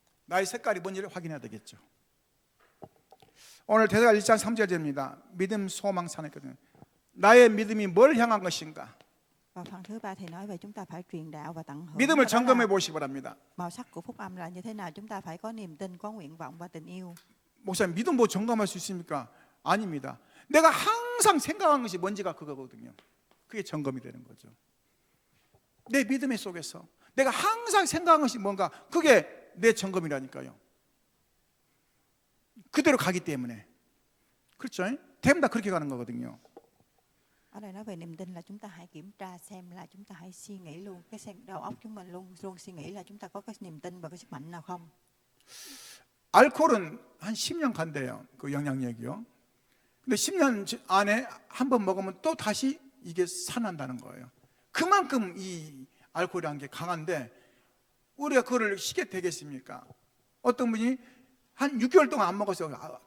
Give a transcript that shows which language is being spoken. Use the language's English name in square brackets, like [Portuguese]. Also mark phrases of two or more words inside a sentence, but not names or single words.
[Korean] 나의 색깔이 뭔지를 확인해야 되겠죠. 오늘 대사가 1장 3절입니다. 믿음, 소망, 사랑이거든요. 나의 믿음이 뭘 향한 것인가? [Vietnamese] Và phần thứ ba thì nói về chúng ta phải truyền đạo và tận hưởng. [Korean] 믿음을 [Vietnamese] Và đó [Korean] 점검해 [Vietnamese] là [Korean] 보시기 바랍니다. [Vietnamese] màu sắc của phúc âm là như thế nào? Chúng ta phải có niềm tin, có nguyện vọng và tình yêu. [Korean] 목사님, 믿음 뭐 점검할 수 있습니까? 아닙니다. 내가 항상 생각하는 것이 뭔지가 그거거든요. 그게 점검이 되는 거죠. 내 믿음의 속에서 내가 항상 생각하는 것이 뭔가, 그게 내 점검이라니까요. 그대로 가기 때문에. 그렇죠? 대부분 다 그렇게 가는 거거든요. [Vietnamese] Ở đây nói về niềm tin là chúng ta hãy kiểm tra xem là chúng ta hãy suy nghĩ luôn, đầu óc chúng mình luôn luôn suy nghĩ là chúng ta có cái niềm tin và cái sức mạnh nào không. [Korean] 알코올은 한 10년 간대요. 그 영향력이요. 근데 10년 안에 한 번 먹으면 또 다시 이게 살아난다는 거예요. 그만큼 이 알코올이라는 게 강한데 우리가 그거를 쉽게 되겠습니까? 어떤 분이 한 6개월 동안 안 먹었어요.